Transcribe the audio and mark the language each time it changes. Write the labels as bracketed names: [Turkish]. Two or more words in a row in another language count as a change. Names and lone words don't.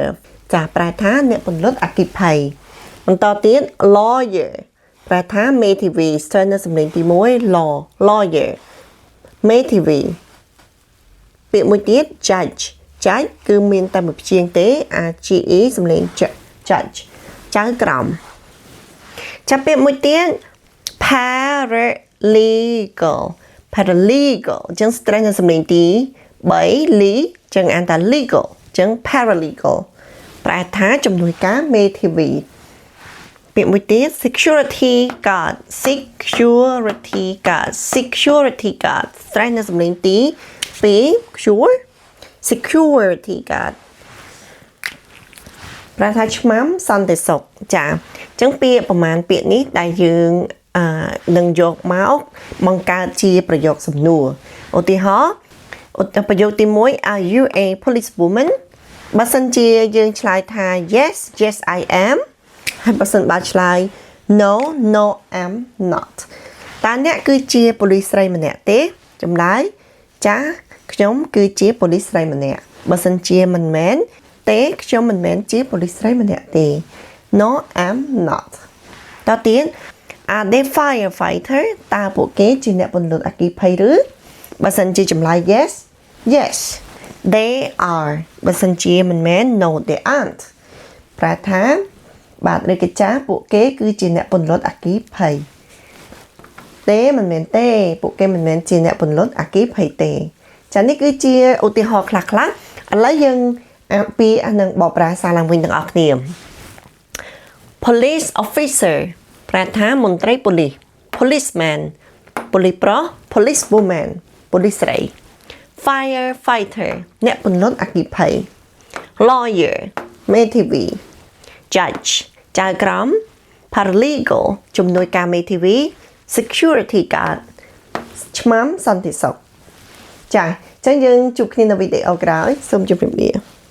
[Khmer] ចាប្រែថាអ្នកពន្លត់អគ្គិភ័យបន្តទៀត lawyer ប្រែថាមេធាវី stress នៅសំឡេងទី1 lawyer មេធាវីពាក្យមួយទៀត judge គឺមានតែមួយព្យាង្គទេ ge សំឡេង judge ចៅក្រមចាប់ពាក្យមួយទៀត paralegal ចឹង stress នៅសំឡេងទី3 li ចឹងអានថា legal ចឹង paralegal ប្រែថាជំនួយការមេធាវីពាក្យមួយទៀត [English] security guard [Khmer] ស្រេចនៅសំឡេងទី2 [English] security guard [Khmer] ប្រែថាឆ្មាំសន្តិសុខចាអញ្ចឹងពាក្យប្រមាណពាក្យនេះដែលយើងនឹងយកមកបង្កើតជាប្រយោគសំណួរឧទាហរណ៍ប្រយោគទី1 [English] are you a policewoman [Khmer] បើសិនជាយើងឆ្លើយថា [English] yes I am [Khmer] ហើយបើសិនបើឆ្លើយ [English] no I'm not [Khmer] តើអ្នកគឺជាប៉ូលីសស្រីម្នាក់ទេចម្លើយចាខ្ញុំគឺជាប៉ូលីសស្រីម្នាក់បើសិនជាមិនមែនទេខ្ញុំមិនមែនជាប៉ូលីសស្រីម្នាក់ទេ [English] no I'm not [Khmer] តើទៀត [English] are they firefighter [Khmer] តើពួកគេជាអ្នកពន្លត់អគ្គិភ័យឬបើសិនជាចម្លើយ [English] yes they are [Khmer] បើសិនជា មិនមែន [English] no they aren't [Khmer] ប្រែថាបាទឬក៏ចាពួកគេគឺជាអ្នកពន្លត់អគ្គិភ័យទេមិនមែន ទេពួកគេមិនមែនជាអ្នកពន្លត់អគ្គិភ័យទេចានេះគឺជាឧទាហរណ៍ខ្លះៗ ឥឡូវយើងអានពីនឹងបកប្រែសារឡើងវិញទាំងអស់ គ្នា [English] police officer [Khmer] ប្រែថាមន្ត្រីប៉ូលីស policeman ប៉ូលីសប្រុស policewoman ប៉ូលីសស្រី firefighter អ្នកពន្លត់អគ្គិភ័យ lawyer មេធាវី judge ចៅក្រម paralegal ជំនួយការមេធាវី [English] security guard [Khmer] ឆ្មាំសន្តិសុខចាអញ្ចឹងយើងជួបគ្នានៅវីដេអូក្រោយសូមជម្រាបលា